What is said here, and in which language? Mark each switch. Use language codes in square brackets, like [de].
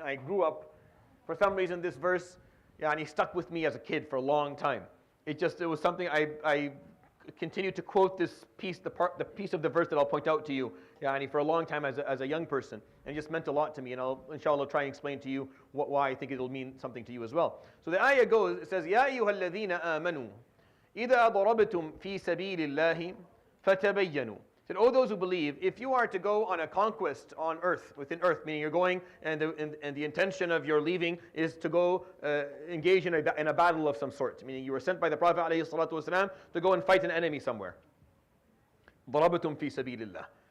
[en] I grew up, for some reason, this verse stuck with me as a kid for a long time. It was something I continued to quote this piece, the piece of the verse that I'll point out to you, for a long time as a young person. And it just meant a lot to me, and I'll, inshallah, try and explain to you why I think it'll mean something to you as well. So the ayah goes, it says, [ar] يَا أَيُّهَا الَّذِينَ آمَنُوا إِذَا ضَرَبْتُمْ فِي سَبِيلِ اللَّهِ فَتَبَيَّنُوا. [en] Said, oh, those who believe, if you are to go on a conquest on earth, within earth, meaning you're going and the intention of your leaving is to go engage in a battle of some sort, meaning you were sent by the Prophet ﷺ to go and fight an enemy somewhere. [ar] ضَرَبْتُمْ فِي سَبِيلِ اللَّهِ.